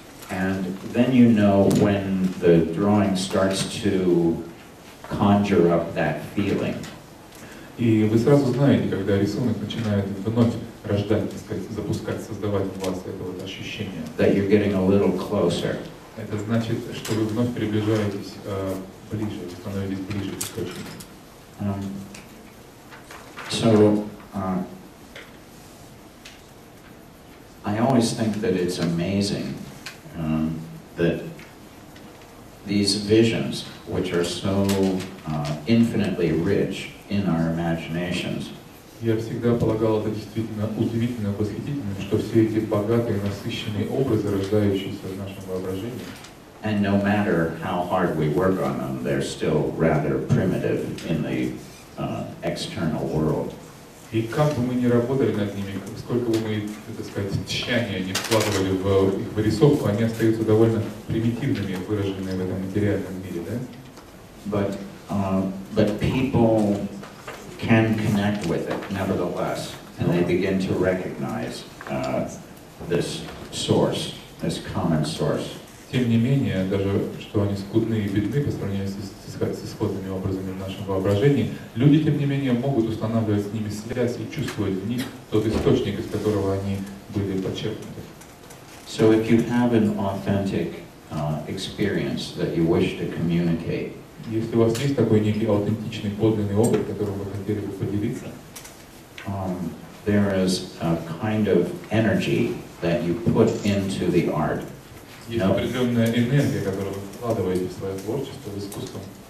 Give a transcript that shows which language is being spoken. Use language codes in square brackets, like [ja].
[en] And then you know when the drawing starts to conjure up that feeling. [ru] И вы сразу знаете, когда рисунок начинает вновь рождать, так сказать, запускать, создавать в вас это вот ощущение. [en] That you're getting a little closer. [ru] Это значит, что вы вновь приближаетесь ближе, становитесь ближе к источнику. [en] So I always think that it's amazing that these visions, which are so infinitely rich in our imaginations, [ru] Я всегда полагал это действительно удивительно, восхитительным, что все эти богатые, насыщенные образы, рождающиеся в нашем воображении, [en] and no matter how hard we work on them, they're still rather primitive in the external world. [ru] И как бы мы ни работали над ними, сколько бы мы, так сказать, тщания не вкладывали в их вырисовку, они остаются довольно примитивными, выраженными в этом материальном мире, да? [en] But people can connect with it, nevertheless, and they begin to recognize this source, this common source. [ru] Тем не менее, даже что они скудны и бедны по сравнению с исходными образами в нашем воображении, люди, тем не менее, могут устанавливать с ними связь и чувствовать в них тот источник, из которого они были подчеркнуты. [en] So if you have an authentic experience that you wish to communicate, [ru] если у вас есть такой некий аутентичный, подлинный опыт, которым вы хотели бы поделиться, [en] there is a kind of energy that you put into the art. [ru] Есть определенная энергия, которую вы вкладываете в свое творчество, в искусство.